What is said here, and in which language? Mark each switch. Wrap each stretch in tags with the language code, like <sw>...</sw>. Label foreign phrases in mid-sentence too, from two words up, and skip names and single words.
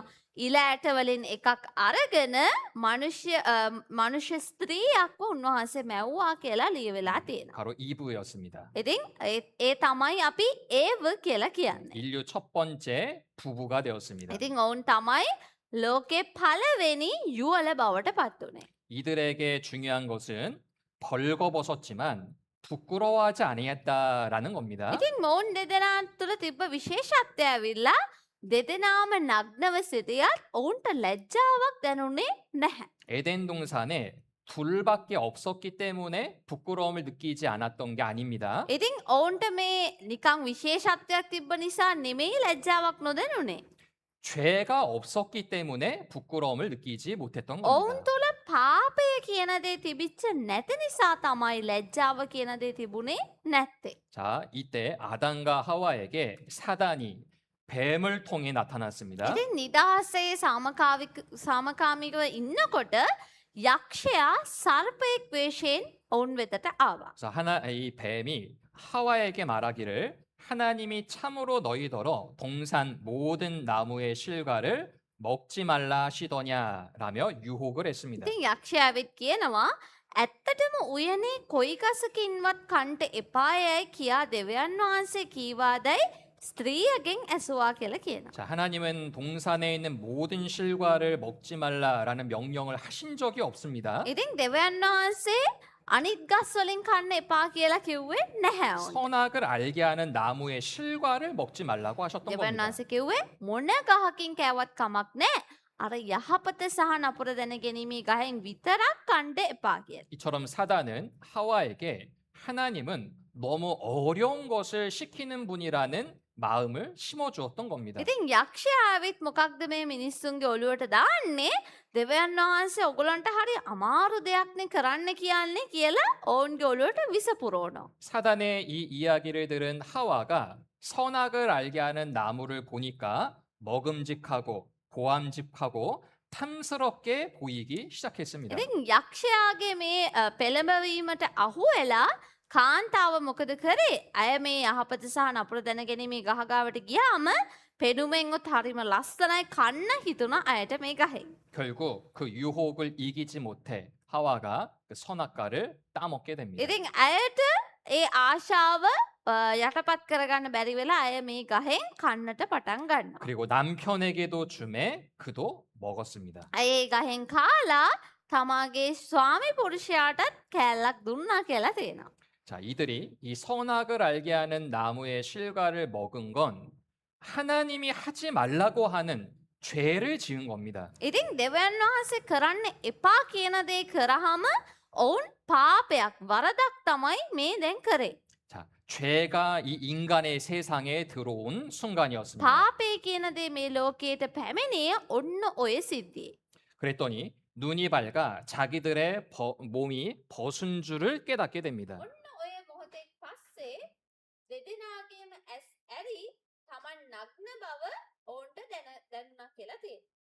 <si>ඉල ඇට වලින් එකක් අරගෙන මනුෂ්‍ය ස්ත්‍රියක්ව උන්වහන්සේ මැව්වා කියලා ලියවිලා තියෙනවා.</si> <ko>바로 이브였습니다.</ko> <si>ඉතින් ඒ තමයි අපි ඒව කියලා කියන්නේ.</si> <ko>인류 첫 번째 부부가 되었습니다.</ko> <si>ඉතින් ඔවුන් තමයි ලෝකේ පළවෙනි යුවල බවට පත් වුණේ.</si> <ko>이들에게 중요한 것은 벌거벗었지만 부끄러워하지 아니했다라는 겁니다.</ko> <si>ඉතින් මොවුන් දෙදෙනා තුළ තිබ්බ විශේෂත්වය ඇවිල්ලා දෙදෙනාම නග්නව සිටියත් ඔවුන්ට ලැජ්ජාවක් දැනුනේ නැහැ.</si> <ko>에덴 동산에 둘밖에 없었기 때문에 부끄러움을 느끼지 않았던 게 아닙니다.</ko> <si>ඉතින් ඔවුන්ට මේ නිකං විශේෂත්වයක් තිබ්බ නිසා නෙමෙයි ලැජ්ජාවක් නොදැනුනේ.</si> <ko>죄가 없었기 때문에 부끄러움을 느끼지 못했던 ඔවුන් 겁니다.</ko> <si>තුළ පාපය කියන දේ තිබිච්ච නැති නිසා තමයි ලැජ්ජාව කියන දේ තිබුණේ නැත්තේ.</si> <ko>자, 이때 아담과 하와에게 사단이 뱀을 통해 나타났습니다.</ko> <si>ඉතින් නිදහසේ සාමකාමිකව ඉන්නකොට යක්ෂයා සර්පයෙක් වේශයෙන් ඔවුන් වෙතට ආවා.</si> <ko>그래서 이 뱀이 하와에게 말하기를 하나님이 참으로 너희더러 동산 모든 나무의 실과를 먹지 말라 하시더냐라며 유혹을 했습니다.</ko> <si>ඉතින් යක්ෂයා ඇවිත් කියනවා ඇත්තටම උයනේ කොයි ගසකින්වත් කන්ට එපායයි කියා දෙවියන් වහන්සේ කීවාදයි ස්ත්‍රියගෙන් ඇසුවා කියලා කියනවා.</si> <ko>자, 하나님은 동산에 있는 모든 실과를 먹지 말라라는 명령을 하신 적이 없습니다.</ko> <si>ඉතින් දෙවියන් වහන්සේ අනිත් ගස් වලින් කන්න එපා කියලා කිව්වේ නැහැ. ඔවුන්ට.</si> <ko>선악을 알게 하는 나무의 실과를 먹지 말라고 하셨던 දෙවියන් 겁니다.</ko> <si>වහන්සේ කිව්වේ මොන ගහකින් කෑවත් කමක් නැහැ. අර යහපත සහ නපුර දැන ගැනීමේ ගහෙන් විතරක් කන්න එපා කියලා.</si> <ko>이처럼 사단은 하와에게 하나님은 너무 어려운 것을 시키는 분이라는 마음을 심어주었던 겁니다.</ko> <si>ඉතින් යක්ෂයා ඇවිත් මොකක්ද මේ මිනිස්සුන්ගේ ඔළුවට දාන්නේ? දෙවියන් වහන්සේ ඔයගලන්ට හරි අමාරු දෙයක්නේ කරන්න කියන්නේ කියලා ඔවුන්ගේ ඔළුවට විස පුරවනවා.</si> <ko>사단의 이 이야기를 들은 하와가 선악을 알게 하는 나무를 보니까 먹음직하고 고함직하고 탐스럽게 보이기 시작했습니다.</ko> <si>ඉතින් යක්ෂයාගේ මේ පෙළඹවීමට අහු වෙලා කාන්තාව මොකද කරේ? අය මේ යහපත සහ නපුර දැන ගැනීමේ ගහගාවට ගියාම පෙනුමෙන්වත් හරිම ලස්සනයි කන්න හිතුණ අයට මේ ගහේ.</si> <ko>결국 그 유혹을 이기지 못해 하와가 그 선악과를 따먹게 됩니다.</ko> <si>ඉතින් ඇයට ඒ ආශාව යටපත් කරගන්න බැරි වෙලා අය මේ ගහෙන් කන්නට පටන් ගන්නවා.</si> <ko>그리고 남편에게도 주매 그도 먹었습니다.</ko> <si>අය ඒ ගහෙන් කාලා තමාගේ ස්වාමි පුරුෂයාටත් කෑල්ලක් දුන්නා කියලා තියෙනවා.</si> <ko>자, 이들이 이 선악을 알게 하는 나무의 실과를 먹은 건 하나님이 하지 말라고 하는 죄를 지은 겁니다.</ko> <si>ඉතින් දෙවියන් වහන්සේ කරන්න එපා කියන දේ කරාම ඔවුන් පාපයක් වරදක් තමයි මේ දැන් කරේ.</si> <ko>자, 죄가 이 인간의 세상에 들어온 순간이었습니다.</ko> <si>පාපේ කියන දේ මේ ලෝකයට පැමිණියේ ඔන්න ඔය සිද්ධියේ.</si> <ko>그랬더니 눈이 밝아 자기들의 몸이 벗은 줄을 깨닫게 됩니다.</ko> <si>ඔන්න ඔය මොහොතෙන් පස්සේ දෙදෙනාගේම ඇස් ඇරි තමන් නග්න බව ඔවුන්ට දැනුණා කියලා තියෙනවා.</si>